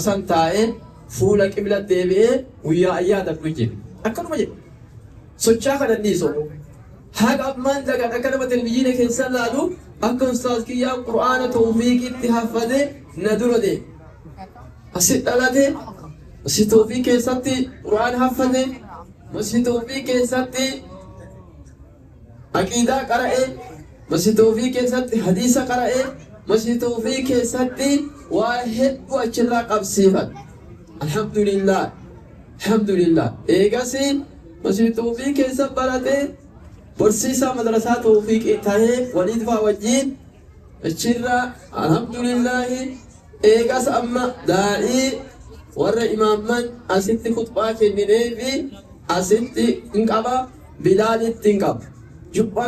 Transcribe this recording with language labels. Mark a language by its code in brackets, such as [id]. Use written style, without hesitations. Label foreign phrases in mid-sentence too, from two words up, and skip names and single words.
[om] san taa'ee fuula qibla deebi'ee guyyaa ayyaana dhabdu jedhe akkanuma jedhe socho'aa kan anniisu haga ammaan dagaan akka nama televizyiina keessa laalu akka ustaas kiyyaan qur'aana tawfiiqitti hafate na dura deema asit dhalate masjid tawfiiq keessatti qur'aana hafate masjid tawfiiq keessatti aqiidaa qara'e masjid tawfiiq keessatti hadiisa qara'e masjid tawfiiq keessatti waa hedduu achirraa qabsiifate alhamdulillah alhamdulillah eegasi masjid tawfiiq keessa barate barsiisaa madrasaa tawfiiq ta'ee waliin faa wajjiin achirraa alhamdulillah eegas amma daa'ii warra imaamman asitti khutbaa kenninee fi asitti hin qaba bilaalitti hin qaba jubbaa